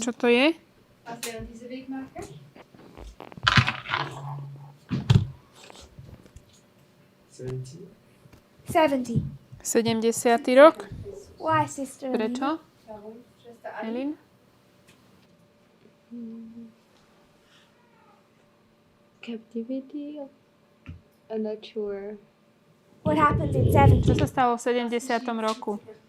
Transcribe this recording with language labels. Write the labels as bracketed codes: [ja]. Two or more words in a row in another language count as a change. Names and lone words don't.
[sk] Čo to je? [en] Seventy. [sk] 70. 70. rok. [en] Why, sister? Elena? [sk] Prečo? Elin? [en] Captivity? I'm not sure. What happened in [sk] Čo 70? sa stalo v 70. roku?